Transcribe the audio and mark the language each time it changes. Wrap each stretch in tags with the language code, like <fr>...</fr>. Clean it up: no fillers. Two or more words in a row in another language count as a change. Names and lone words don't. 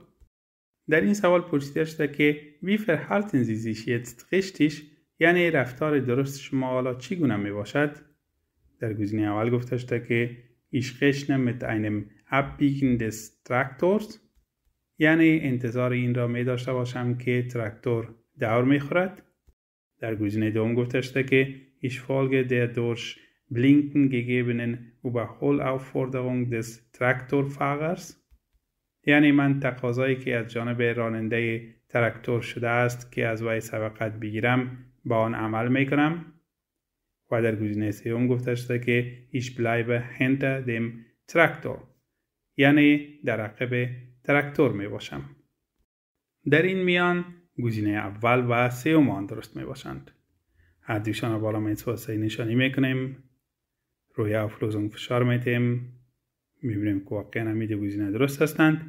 <fa>در این سوال پرسیده شده که</fa> <de>wie verhalten Sie sich jetzt richtig؟</de> <fa>یعنی رفتار درست شما حالا چگونه می باشد؟ در گزینه اول گفته شده که</fa> <de>ich rechne mit einem Abbiegen des Traktors،</de> <fa>یعنی انتظار این را می داشته باشم که تراکتور دور می خورد. در گزینه دوم گفته شده که</fa> <de>ich folge der durch Blinken gegebenen Überholaufforderung des Traktorfahrers،</de> <fa>یعنی من تقاضایی که از جانب راننده تراکتور شده است که از وی سبقت بگیرم با آن عمل میکنم و در گزینه سوم گفته شده که</fa> <de>ich bleibe hinter dem Traktor،</de> <fa>یعنی در عقب تراکتور می باشم. در این میان گزینه اول و سوم آن درست می باشند. هر دوشان را بالا میتوسطی نشانی میکنیم، روی auflösung فشار میتیم، میبینیم که واقعا همین گزینه درست هستند.</fa>